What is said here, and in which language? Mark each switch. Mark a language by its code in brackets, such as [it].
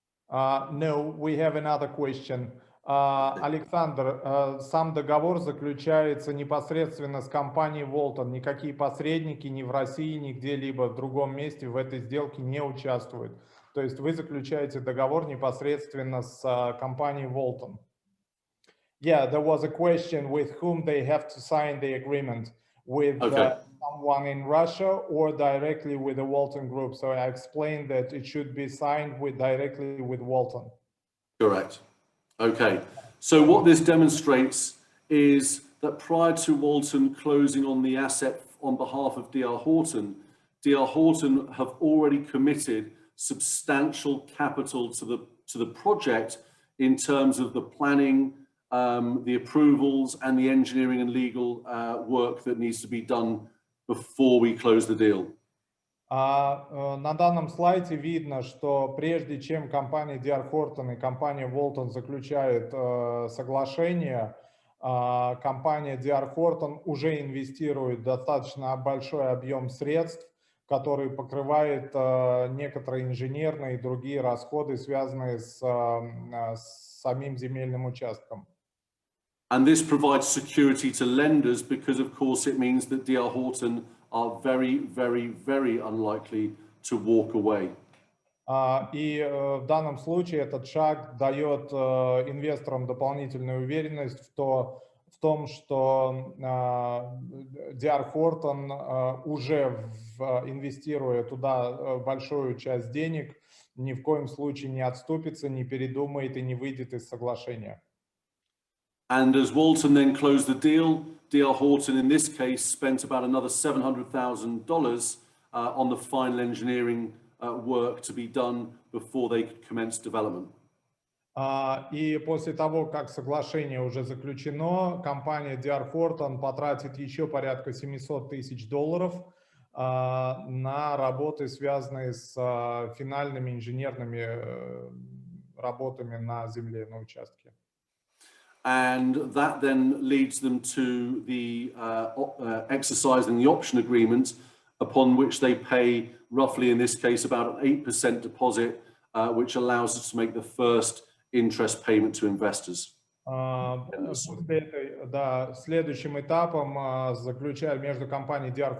[en] No, we have another question. [ru] Александр, сам договор заключается непосредственно с компанией Walton. Никакие посредники ни в России, ни где-либо в другом месте в этой сделке не участвуют. То есть вы заключаете договор непосредственно с компанией Walton. [en] Yeah, there was a question with whom they have to sign the agreement, with someone in Russia or directly with the Walton Group. So I explained that it should be signed directly with Walton. Correct. Okay. So what this demonstrates is that prior to Walton closing on the asset on behalf of D.R. Horton have already committed substantial capital to the project in terms of the planning, the approvals, and the engineering and legal work that needs to be done before we close the deal. [ru] На данном слайде видно, что прежде чем компания D.R. Horton и компания Walton заключают соглашение, компания D.R. Horton уже инвестирует достаточно большой объем средств, который покрывает некоторые инженерные и другие расходы, связанные с самим земельным участком. [en] And this provides security to lenders because, of course, it means that D.R. Horton are very, very, very unlikely to walk away. [ru] И в данном случае этот шаг дает инвесторам дополнительную уверенность в том, что D.R. Horton уже инвестируя туда большую часть денег, ни в коем случае не отступится, не передумает и не выйдет из соглашения. [en] And as Walton then closed the deal, D.R. Horton in this case spent about another $700,000 on the final engineering work to be done before they could commence development. [ru] И после того, как соглашение уже заключено, компания D.R. Horton потратит еще порядка $700 тысяч на работы, связанные с финальными инженерными работами на земле, на участке. [en] And that then leads them to the exercising the option agreement, upon which they pay roughly, in this case, about an 8% deposit, which allows us to make the first interest payment to investors. [ru] Следующим этапом между компанией D.R.